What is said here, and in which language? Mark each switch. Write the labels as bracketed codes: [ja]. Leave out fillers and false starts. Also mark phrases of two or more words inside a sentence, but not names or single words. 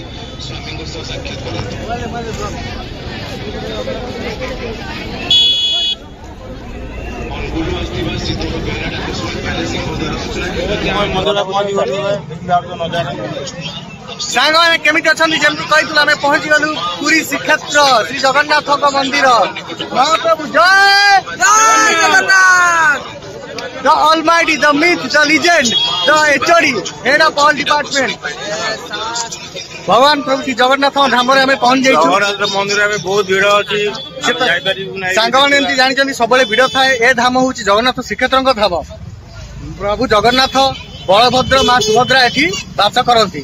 [or] ସାଙ୍ଗମାନେ କେମିତି ଅଛନ୍ତି? ଯେମିତି କହିଥିଲୁ ଆମେ ପହଞ୍ଚି ଗଲୁ ପୁରୀ ଶ୍ରୀକ୍ଷେତ୍ର ଶ୍ରୀ ଜଗନ୍ନାଥଙ୍କ ମନ୍ଦିର। ମହାପ୍ରଭୁ ଜୟ ଜଗନ୍ନାଥ। [en] The Almighty, the myth, the legend, the HOD, head of all department. [or] ଭଗବାନ ପ୍ରଭୁ ଶ୍ରୀ ଜଗନ୍ନାଥ ଧାମରେ ଆମେ ପହଞ୍ଚି ଯାଇଛୁ। ମନ୍ଦିର ବହୁତ ଭିଡ ଅଛି, ସାଙ୍ଗମାନେ ଏମିତି ଜାଣିଛନ୍ତି ସବୁବେଳେ ଭିଡ ଥାଏ। ଏ ଧାମ ହଉଛି ଜଗନ୍ନାଥ ଶ୍ରୀକ୍ଷେତ୍ରଙ୍କ ଧାମ। ପ୍ରଭୁ ଜଗନ୍ନାଥ, ବଳଭଦ୍ର, ମା ସୁଭଦ୍ରା ଏଠି ବାସ କରନ୍ତି।